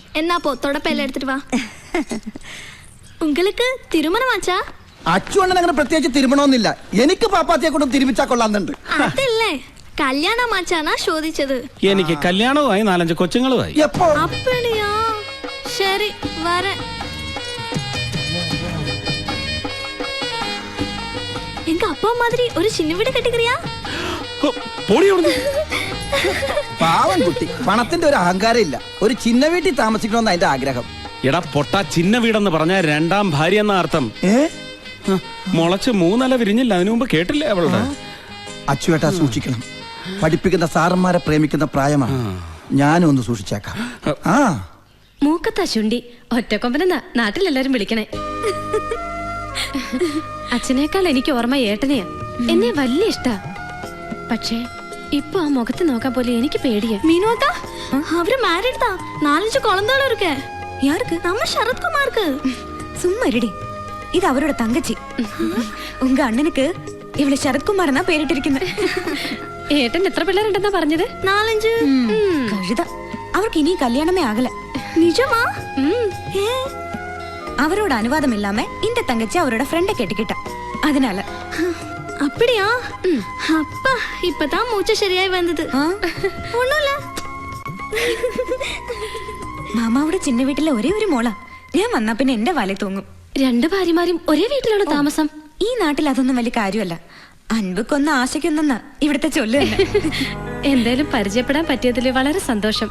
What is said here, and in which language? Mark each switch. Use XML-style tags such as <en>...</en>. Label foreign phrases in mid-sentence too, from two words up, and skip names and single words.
<ml>എന്നാ പോ, തുടപ്പെല്ലാം എടുത്തിട്ട് വാ.</ml> <ta>உங்களுக்கு திருமணமாச்சா?</ta> <ml>അച്ചുവണ്ണൻ അങ്ങനെ പ്രത്യേകിച്ച് തിരുമണമെന്നില്ല. എനിക്ക് പാപ്പാത്തിയെ കൊണ്ട് തിരുമിച്ചാ കൊള്ളാന്നുണ്ട്. അതല്ലേ കല്യാണമാച്ചാനാ ചോദിച്ചത്. എനിക്ക് കല്യാണവുമായി 4-5 കൊച്ചുങ്ങളുമായി. എപ്പോ? അപ്പടിയാ, ശരി വരെ.</ml> <ta>எங்க அப்பா மாதிரி ஒரு சின்ன வீடு கட்டிக்கிறியா?</ta> <ml>പാവൻ കുട്ടി, പണത്തിന്റെ ഒരു അഹങ്കാരം ഇല്ല. ഒരു ചിന്ന വീട്ടിൽ താമസിക്കണമെന്ന് അതിന്റെ ആഗ്രഹം. എടാ പൊട്ട, ചിന്ന വീടെന്ന് പറഞ്ഞ 2ാം ഭാര്യ എന്ന അർത്ഥം. മുളച്ച് 3 ഇല വിരിഞ്ഞില്ല. അതിനു മുമ്പ് കേട്ടില്ലേ അവളുടെ? അച്ചുവേട്ടാ സൂക്ഷിക്കണം. പഠിപ്പിക്കുന്ന സാറന്മാരെ പ്രേമിക്കുന്ന പ്രായമാണ്. ഞാനും ഒന്ന് സൂക്ഷിച്ചേക്കാം. മൂക്കത്താ ചുണ്ടി ഒറ്റക്കൊമ്പനെന്നാ നാട്ടിലെല്ലാരും വിളിക്കണേ. അച്ഛനേക്കാൾ എനിക്ക് ഓർമ്മ ഏട്ടനെയാ. എന്നെ വലിയ ഇഷ്ടാ. പക്ഷേ ഇപ്പൊ ആ മുഖത്ത് നോക്കാൻ പോലെ എനിക്ക് പേടിയാ.</ml> <ta>മീനുവാക്കാ, അവര് മാരീഡ് தான். 4-5 குழந்தைகளும் இருக்கு. யாருக்கு? நம்ம சரத்குமாருக்கு. சும்மா இருடி. இது அவரோட தங்கச்சி. உங்க அண்ணனுக்கு இவளை சரத்குமார் தான் பேரிட்டிருக்குது.</ta> <ml>ഏട്ടൻ എത്ര പിള്ളേരുണ്ടെന്നാ പറഞ്ഞത്? 4-5. കഴുത. അവർക്ക് ഇനി കല്യാണമേ ആകല. നിജമാ?</ml> <ta>அவரோட அனுவாதம் இல்லாம இந்த தங்கச்சி அவரோட ஃப்ரெண்ட கேட்டுக்கிட்டா. அதனால அப்படியா? அப்பா இப்பதான் மூச்சு சரியாய் வந்தது. ஒண்ணுல</ta> <ml>മാമാവിടെ ചിന്ന വീട്ടിലെ ഒരേ ഒരു മോളാ. ഞാൻ വന്നാ പിന്നെ എന്റെ വാലേ തൂങ്ങും. 2 ഭാര്യമാരും ഒരേ വീട്ടിലാണ് താമസം. ഈ നാട്ടിൽ അതൊന്നും വലിയ കാര്യമല്ല. അൻപക്കൊന്ന് ആശയ്ക്കൊന്നെന്ന് ഇവിടുത്തെ ചൊല്ല് തന്നെ. എന്തായാലും പരിചയപ്പെടാൻ പറ്റിയതിൽ വളരെ സന്തോഷം.</ml>